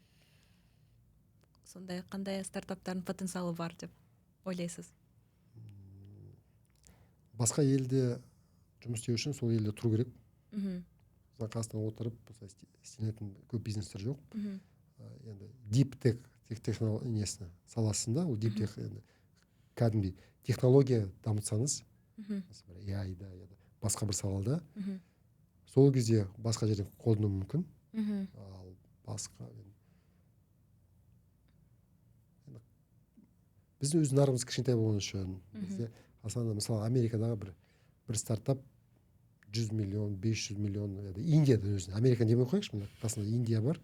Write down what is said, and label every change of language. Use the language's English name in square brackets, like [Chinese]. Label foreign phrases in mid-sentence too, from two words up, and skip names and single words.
[Kazakh] Сондай қандай стартаптардың потенциалы бар деп ойлайсыз? Басқа елде жұмыс істеу үшін сол елде тұру керек. Қазақстанда отырып істелетін көп бизнестер жоқ. Енді [English] deep tech [Kazakh] технология саласында, ол [English] deep tech [Kazakh] кәдімгідей технология дамытсаңыз, AI-да, басқа бір салада, сол кезде басқа жерден қолдану мүмкін. Ал басқа біздің өз нарығымыз кішкентай болған үшін, бізде мысалы Америкадағы бір стартап 100 миллион, 500 миллион, Индияда өзін, Американы демей қойықшы, қасында Индия бар.